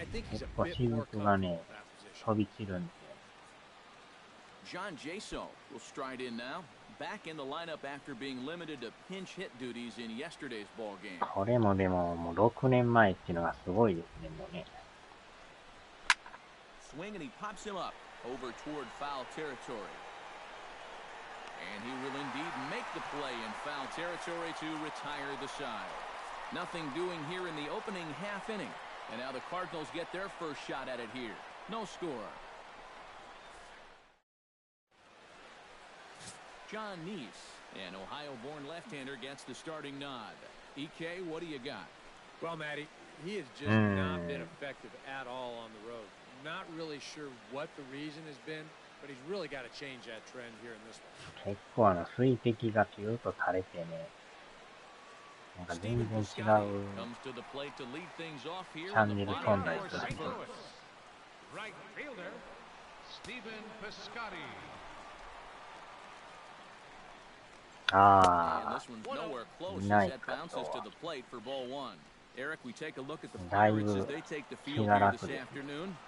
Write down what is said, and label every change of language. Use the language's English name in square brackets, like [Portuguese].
[Japanese] 結構雫がね、飛び散るんで。 [English] John Jaso will stride in now. Back in the lineup after being limited to pinch hit duties in yesterday's ball game. [Japanese] これもでももう6年前っていうのがすごいですね、もうね。 [English] Swing and he pops him up over toward foul territory. And he will indeed make the play in foul territory to retire the side. Nothing doing here in the opening half inning. And now the Cardinals get their first shot at it here. No score. John Neese, an Ohio-born left-hander, gets the starting nod. EK, what do you got? Well, Matty, he has just not been effective at all on the road. Not really sure what the reason has been, but he's really got to change that trend here in this one. [Japanese] 結構水滴がピューと垂れてね、なんか全然違うチャンネル飛んだりする。 [English] Right fielder, Stephen Piscotty. And this one's nowhere close as that bounces to the plate for ball 1. Eric, we take a look at the Pirates as they take the field here this afternoon.